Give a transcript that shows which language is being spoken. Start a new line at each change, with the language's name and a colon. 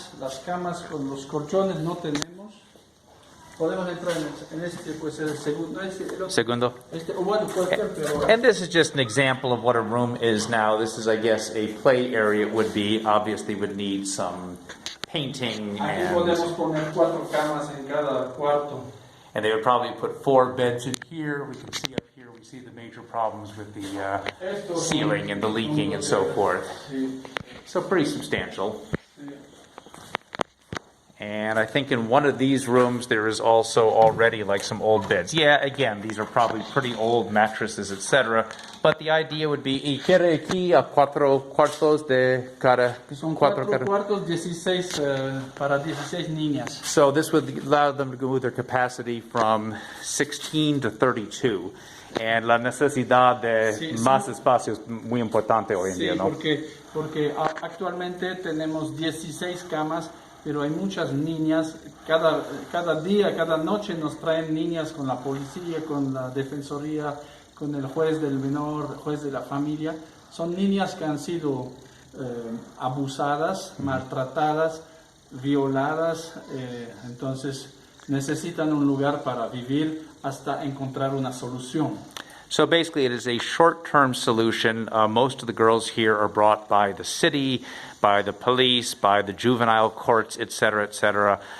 Spanish: Las camas con los colchones no tenemos. Podemos entrar en este, pues el segundo. Segundo. Bueno, cualquier, pero...
English: And this is just an example of what a room is now. This is, I guess, a play area would be. Obviously would need some painting
Spanish: Aquí podemos poner 4 camas en cada cuarto.
English: And they would probably put 4 beds in here. We can see up here, we see the major problems with the ceiling and the leaking and so forth. So pretty substantial. And I think in one of these rooms there is also already like some old beds. Yeah, again, these are probably pretty old mattresses, etc. But the idea would be,
Spanish: y quiere aquí a 4 cuartos de cada... Son 4 cuartos, 16 para 16 niñas.
English: So this would allow them to go with their capacity from 16 to 32.
Spanish: And la necesidad de más espacio es muy importante hoy en día, ¿no? Porque actualmente tenemos 16 camas, pero hay muchas niñas. Cada día, cada noche nos traen niñas con la policía, con la defensoría, con el juez del menor, juez de la familia. Son niñas que han sido abusadas, maltratadas, violadas, entonces necesitan un lugar para vivir hasta encontrar una solución.
English: So basically it is a short-term solution. Most of the girls here are brought by the city, by the police, by the juvenile courts, etc., etc.